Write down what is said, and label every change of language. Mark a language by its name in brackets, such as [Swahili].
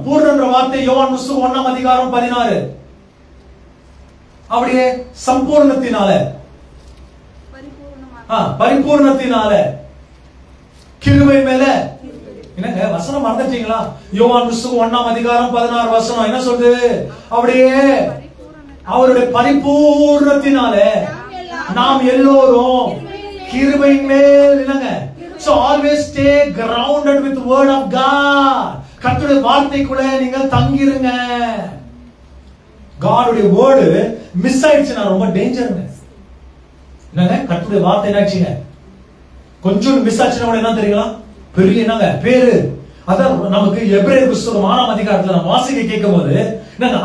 [Tamil] பூர்ணம்ன்ற வார்த்தை யோவான் புத்தகம் 1ஆம் அதிகாரம் 16. அப்படியே சம்பூர்ணத்தினால, பரிபூர்ணத்தினால, கிருபை மேல. என்னங்க வசனம் மறந்துட்டீங்களா? யோவான் புத்தகம் 1ஆம் அதிகாரம் 16 வசனம் என்ன சொல்லுது? அப்படியே அவருடைய பரிபூர்ணத்தினால நாம் எல்லோரும் கிருபையின் மேல். என்னங்க? [English] So always stay grounded with the word of God. [Tamil] கர்த்தருடைய வார்த்தைக்குள்ள நீங்கள் தங்கிருங்க. God's word மிஸ் ஆயிடுச்சுனா ரொம்ப டேஞ்சர்ங்க. என்னங்க? கர்த்தருடைய வார்த்தை என்னாச்சுங்க? கொஞ்சம் மிஸ் ஆச்சுனா என்ன தெரியுங்களா? பெரிய என்னங்க பேரு. அதான் நமக்கு எபிரேயர் புத்தகம் 6ஆம் அதிகாரத்துல நம்ம வாசிக்க கேட்கும்போது என்னங்க?